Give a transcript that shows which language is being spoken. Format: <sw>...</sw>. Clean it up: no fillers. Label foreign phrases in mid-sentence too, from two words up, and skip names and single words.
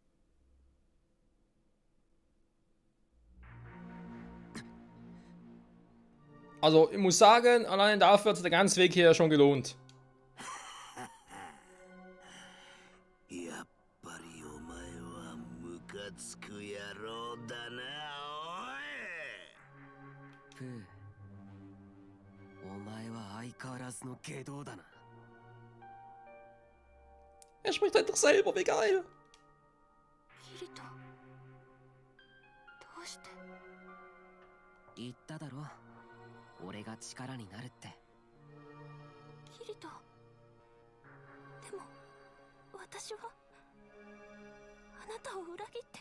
<de>Also, ich muss sagen, allein dafür hat sich der ganze Weg hier schon gelohnt.</de> <ja>やっぱりお前はムカつく野郎だな、おい。プー、お前は相変わらずの外道だな。</ja> <de>Er spricht halt doch selber, wie geil.</de> <ja>キリト、どうして？言っただろ、俺が力になるって。キリト、でも私はあなたを裏切って。</ja>